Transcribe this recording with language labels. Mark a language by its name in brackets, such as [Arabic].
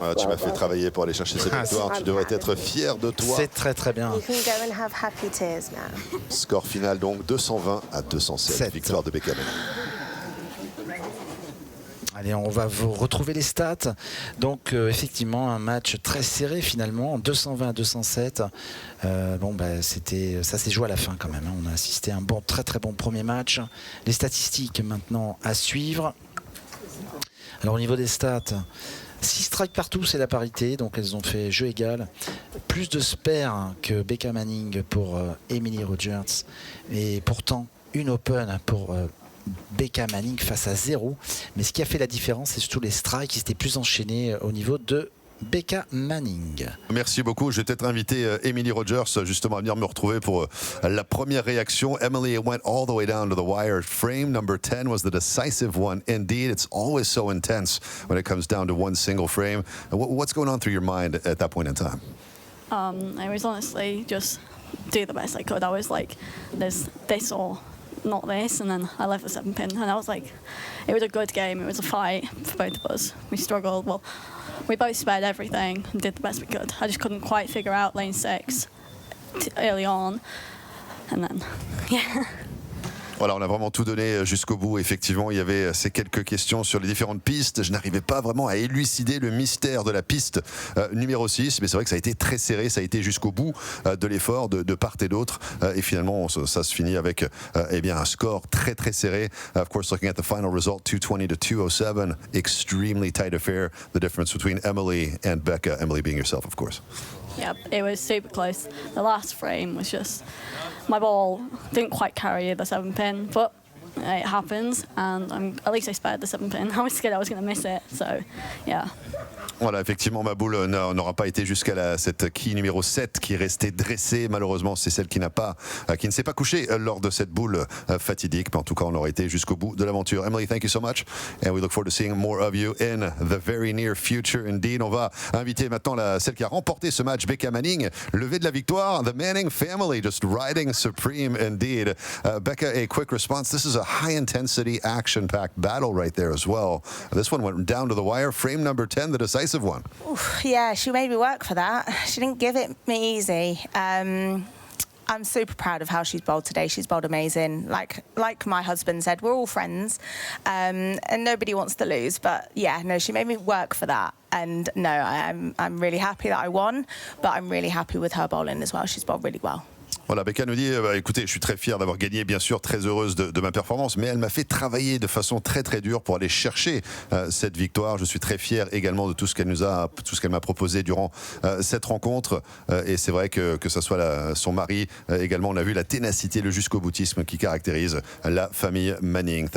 [French] Ah, tu m'as fait travailler pour aller chercher cette victoire. Tu devrais être fier de toi. C'est très très bien. [English] You can go and have happy tears now. [French] Score final donc 220 à 207. Sept. Victoire de Becca Manning. Allez, on va vous retrouver les stats. Donc, effectivement, un match très serré finalement, 220 à 207. Ça s'est joué à la fin quand même. On a assisté à un très très bon premier match. Les statistiques maintenant à suivre. Alors, au niveau des stats, 6 strikes partout, c'est la parité. Donc, elles ont fait jeu égal. Plus de spares que Becca Manning pour Emily Rogers. Et pourtant, une open pour Becca Manning face à 0. Mais ce qui a fait la différence, c'est surtout les strikes qui étaient plus enchaînés au niveau de Becca Manning. Merci beaucoup. Je vais peut-être inviter Emily Rogers justement à venir me retrouver pour la première réaction. [English] Emily went all the way down to the wire. Frame number 10 was the decisive one. Indeed, it's always so intense when it comes down to one single frame. What's going on through your mind at that point in time? I was honestly just do the best I could. I was like, there's this or not this, and then I left the 7-pin, and I was like, it was a good game. It was a fight for both of us. We struggled. Well, we both spared everything and did the best we could. I just couldn't quite figure out lane 6 early on, and then, yeah. [French] Voilà, on a vraiment tout donné jusqu'au bout. Effectivement, il y avait ces quelques questions sur les différentes pistes. Je n'arrivais pas vraiment à élucider le mystère de la piste numéro 6, mais c'est vrai que ça a été très serré, ça a été jusqu'au bout de l'effort de part et d'autre. Et finalement, ça se finit avec un score très très serré. [English] Of course, looking at the final result, 220 to 207, extremely tight affair. The difference between Emily and Becca, Emily being yourself, of course. Yeah, it was super close. The last frame was just, my ball didn't quite carry the 7-pin, but it happens, and at least I spared the 7-pin. I was scared I was going to miss it, so yeah. [French] Voilà, effectivement, ma boule n'aura pas été jusqu'à cette quille numéro 7 qui est restée dressée. Malheureusement, c'est celle qui ne s'est pas couchée lors de cette boule fatidique. Mais en tout cas, on aura été jusqu'au bout de l'aventure. [English] Emily, thank you so much. And we look forward to seeing more of you in the very near future indeed. [French] On va inviter maintenant celle qui a remporté ce match, Becca Manning. Levée de la victoire, [English] the Manning family just riding supreme indeed. Becca, a quick response. This is a high-intensity, action-packed battle right there as well. This one went down to the wire. Frame number 10, the decisive one. Oof, yeah, she made me work for that. She didn't give it me easy. I'm super proud of how she's bowled today. She's bowled amazing. Like my husband said, we're all friends, and nobody wants to lose. But yeah, no, she made me work for that. And no, I'm really happy that I won, but I'm really happy with her bowling as well. She's bowled really well. [French] Voilà, Becca nous dit, écoutez, je suis très fier d'avoir gagné, bien sûr, très heureuse de ma performance, mais elle m'a fait travailler de façon très très dure pour aller chercher cette victoire. Je suis très fier également de tout ce qu'elle m'a proposé durant cette rencontre. Et c'est vrai que ça soit son mari, également, on a vu la ténacité, le jusqu'au boutisme qui caractérise la famille Manning.